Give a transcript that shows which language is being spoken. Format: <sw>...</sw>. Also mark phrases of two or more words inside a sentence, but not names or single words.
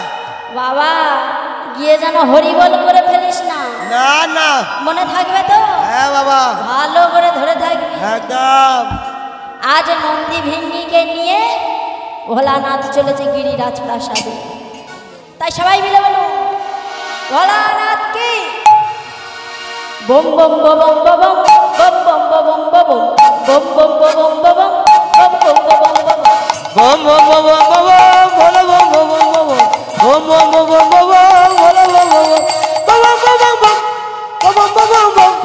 <bn>বাবা, গিয়ে যেন হরিবল করে ফেলিস না। না না, মনে থাকবে তো? হ্যাঁ বাবা, ভালো করে ধরে থাকবি একদম। আজ নন্দী ভিঙ্গিকে নিয়ে ভোলানাথ চলেছে গিরিরাজ প্রাসাদে। তাই সবাই মিলে বলুন ভোলানাথ কি। বম বম বম বম বম বম বম বম বম বম বম বম বম বম বম বম বম বম। বম বম বম বম বম ভোলা বম বম বম বম বম বম বম বম বম ভোলা বম বম বম বম বম বম বম বম বম</bn>